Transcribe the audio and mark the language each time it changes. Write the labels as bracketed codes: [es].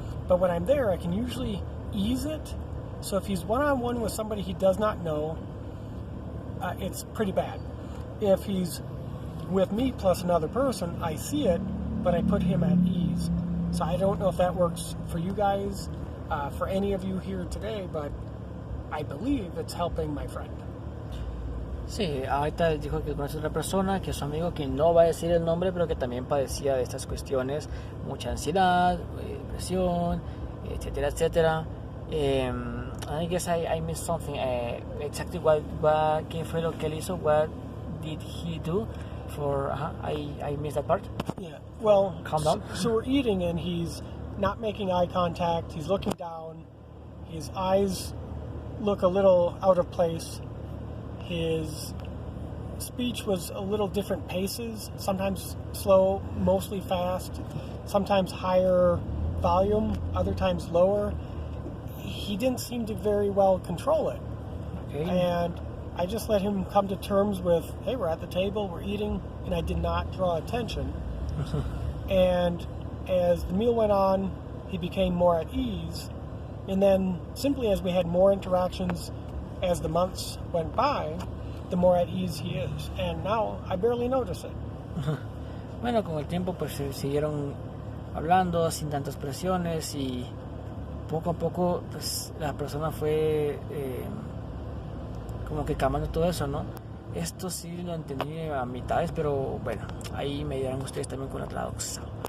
[en] But when I'm there, I can usually ease it. So if he's one-on-one with somebody he does not know, it's pretty bad. If he's with me plus another person, I see it, but I put him at ease. So I don't know if that works for you guys, for any of you here today, but I believe it's helping my friend. [es] Sí, ahorita dijo que conoce a otra persona, que es su amigo, que no va a decir el nombre, pero que también padecía de estas cuestiones, mucha ansiedad, depresión, etcétera, etcétera. [en] I guess I missed something. Exactly [es] ¿qué fue lo que él hizo? [en] What did he do? I missed that part. Yeah, well, calm down. So we're eating and he's not making eye contact, he's looking down, his eyes look a little out of place. His speech was a little different paces, sometimes slow, mostly fast, sometimes higher volume, other times lower. He didn't seem to very well control it. Okay. And I just let him come to terms with, hey, we're at the table, we're eating, and I did not draw attention. And as the meal went on, he became more at ease. And then simply as we had more interactions, as the months went by, the more at ease he is. And now I barely notice it. [es] Bueno, con el tiempo pues siguieron hablando sin tantas presiones y poco a poco pues la persona fue como que calmando todo eso, ¿no? Esto sí lo entendí a mitades, pero bueno, ahí me dirán ustedes también con la traducción.